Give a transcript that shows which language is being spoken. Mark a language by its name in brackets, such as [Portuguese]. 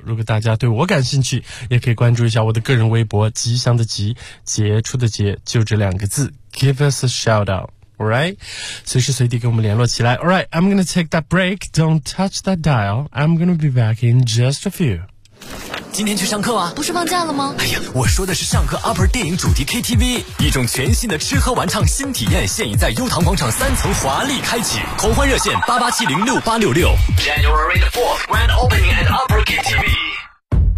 [Chinese] 如果大家对我感兴趣，也可以关注一下我的个人微博，吉祥的吉，杰出的杰，就这两个字， [English] Give us a shout out。 Alright, [Chinese] 随时随地跟我们联络起来。 [English] Alright, I'm gonna take that break. Don't touch that dial. I'm gonna be back in just a few. [Chinese] 今天去上课啊？不是放假了吗？哎呀，我说的是上课 Upper 电影主题 KTV， 一种全新的吃喝玩唱新体验，现已在优唐广场三层华丽开启。狂欢热线88706866。 [English] January the 4th, grand opening at Upper KTV.